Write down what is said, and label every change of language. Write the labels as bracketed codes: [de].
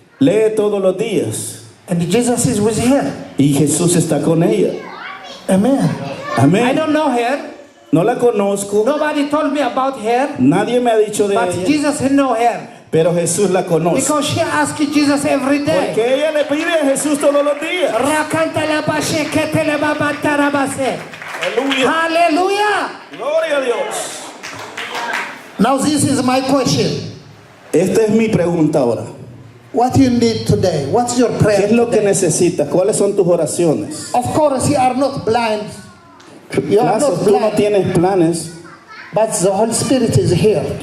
[es] Lee todos los días. [en] And Jesus is with her. [es] Y Jesús está con ella. [en] Amen. I [es] Amén. [en] don't know her. [es] No la conozco. [en] Nobody told me about her. [es] Nadie me ha dicho de [en] But [es] ella. [en] Jesus know her. [es] Pero Jesús la conoce. [en] Because she asks Jesus every day. [es] Porque ella le pide a Jesús todos los días. Rakanta la bashe, kete le babata la base. Aleluya. [en] Hallelujah. [es] Gloria a Dios. [en] Now this is my question. [es] Esta es mi pregunta ahora. [en] What you need today? What's your [es] ¿Qué [en] prayer [es] es lo que [en] today? [es] necesitas? ¿Cuáles son tus oraciones? [en] Of course, you are not blind. You are [es] Gracias, [en] not [es] tú no [en] blind. [es] tienes planes, [en] But the Holy Spirit is here